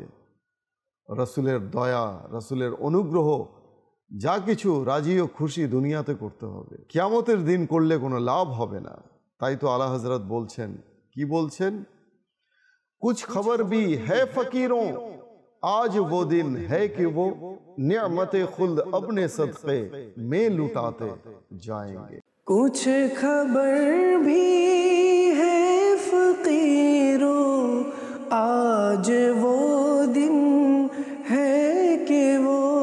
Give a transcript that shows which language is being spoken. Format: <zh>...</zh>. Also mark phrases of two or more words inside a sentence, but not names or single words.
<bn>রাসূলের দয়া, রাসূলের অনুগ্রহ যা কিছু রাজি ও খুশি দুনিয়াতে করতে হবে, কিয়ামতের দিন করলে কোনো লাভ হবে না। তাই তো আলা হজরত বলছেন, কি বলছেন?</bn> <ur>کچھ خبر بھی ہے فقیروں آج وہ دن ہے کہ وہ نعمت خلد اپنے صدقے میں لٹاتے جائیں گے۔ کچھ خبر بھی ہے فقیروں، آج وہ دن ہے کہ وہ،</ur>